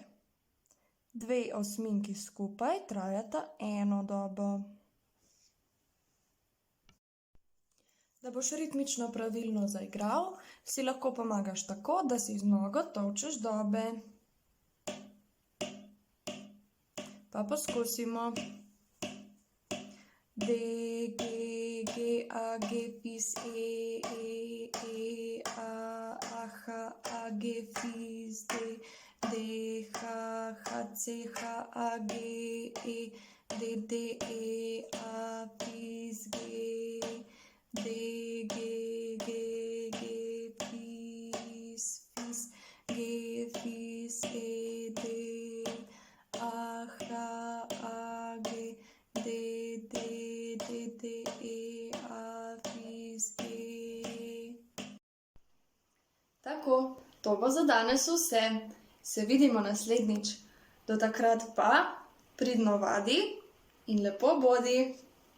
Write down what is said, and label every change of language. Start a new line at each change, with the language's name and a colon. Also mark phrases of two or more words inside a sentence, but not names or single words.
Slovenian: 2 osminki skupaj trajata 1 dobo. Da boš ritmično pravilno zaigral, si lahko pomagaš tako, da si z nogo tolčeš dobe. Pa poskusimo. D, G, G, A, G, fis, E, E, E, A, A, H, A, G, fis, D, D, H, H, C, H, A, G, E, D, D, E, A, fis, G, D, G, G, G, fis, fis, G, fis, E, D, A, H, A, G, D, D, D, D, E, A, fis, G. Tako, to bo za danes vse. Se vidimo naslednjič. Do takrat pa pridno vadi in lepo bodi.